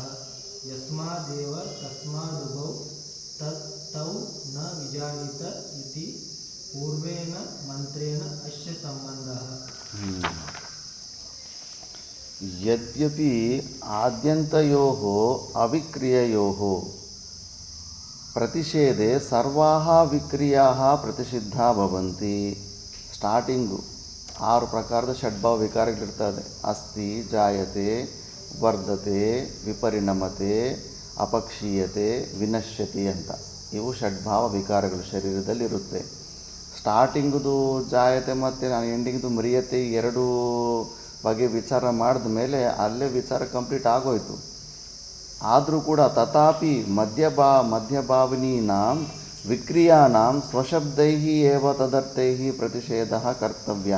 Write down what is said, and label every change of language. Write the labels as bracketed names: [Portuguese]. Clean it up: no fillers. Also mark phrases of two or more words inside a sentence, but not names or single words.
[Sanskrit] यस्मादेव तस्मादुभौ तौ न विजानीत इति पूर्वेण मन्त्रेण अस्य सम्बन्धः। यद्यपि आद्यन्तयोः अविक्रिययोः प्रतिषेधे सर्वाः विक्रियाः प्रतिषिद्धा भवन्ति. [Kannada] ಸ್ಟಾರ್ಟಿಂಗು 6 ಪ್ರಕಾರದ ಷಡ್ಭಾವ ವಿಕಾರಗಳಿರ್ತದೆ. [Sanskrit] ಅಸ್ತಿ, ಜಾಯತೆ, ವರ್ಧತೆ, ವಿಪರಿಣಮತೆ, ಅಪಕ್ಷೀಯತೆ, ವಿನಶ್ಯತಿ ಅಂತ. [Kannada] ಇವು ಷಡ್ಭಾವ ವಿಕಾರಗಳು ಶರೀರದಲ್ಲಿರುತ್ತೆ. ಸ್ಟಾರ್ಟಿಂಗ್ದು ಜಾಯತೆ ಮತ್ತು ಎಂಡಿಂಗ್ದು ಮ್ರಿಯತೆ ಎರಡೂ ಬಗ್ಗೆ ವಿಚಾರ ಮಾಡಿದ ಮೇಲೆ ಅಲ್ಲೇ ವಿಚಾರ ಕಂಪ್ಲೀಟ್ ಆಗೋಯ್ತು. ಆದರೂ ಕೂಡ [Sanskrit] ತಥಾಪಿ ಮಧ್ಯಭಾವಿನೀನಾಂ ವಿಕ್ರಿಯಾನಾಂ ಸ್ವಶಬ್ದೈಃ ಏವ ತದರ್ಥೈಃ ಪ್ರತಿಷೇಧಃ ಕರ್ತವ್ಯಃ.